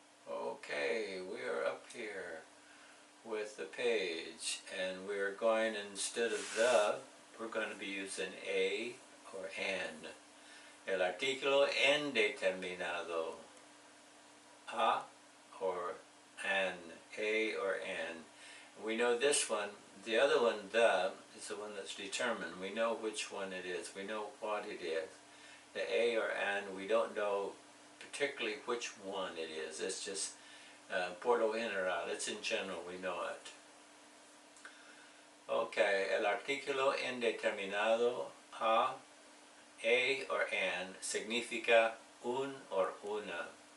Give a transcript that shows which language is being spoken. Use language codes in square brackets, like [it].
[en] Okay, we are up here with the page, and we're going, instead of the, we're going to be using a or an. [es] El artículo en determinado. A or an [en] a or an. We know this one. The other one, the, is the one that's determined. We know which one it is. We know what it is. The a or an, we don't know particularly which one it is. It's just [es] por lo general. [en] It's in general, we know it. [es] Okay, el artículo indeterminado a or an significa un or una.